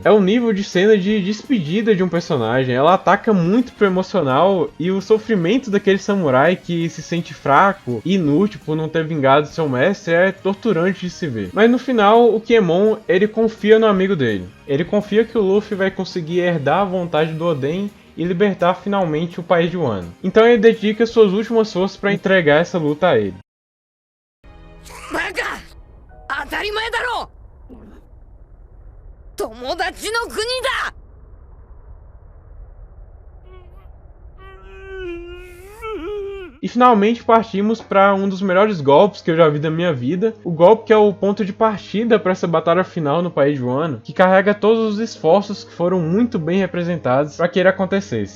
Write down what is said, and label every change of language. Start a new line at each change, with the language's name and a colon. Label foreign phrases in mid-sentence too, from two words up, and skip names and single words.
Portuguese: É o nível de cena de despedida de um personagem, ela ataca muito pro emocional e o sofrimento daquele samurai que se sente fraco e inútil por não ter vingado seu mestre é torturante de se ver. Mas no final, o Kiemon, ele confia no amigo dele. Ele confia que o Luffy vai conseguir herdar a vontade do Oden e libertar finalmente o país de Wano. Então ele dedica suas últimas forças para entregar essa luta a ele.
Japanese: Baca! 当たり前だろ! 友達の国だ!
Portuguese: E finalmente partimos para um dos melhores golpes que eu já vi da minha vida. O golpe que é o ponto de partida para essa batalha final no país de Wano, que carrega todos os esforços que foram muito bem representados para que ele acontecesse.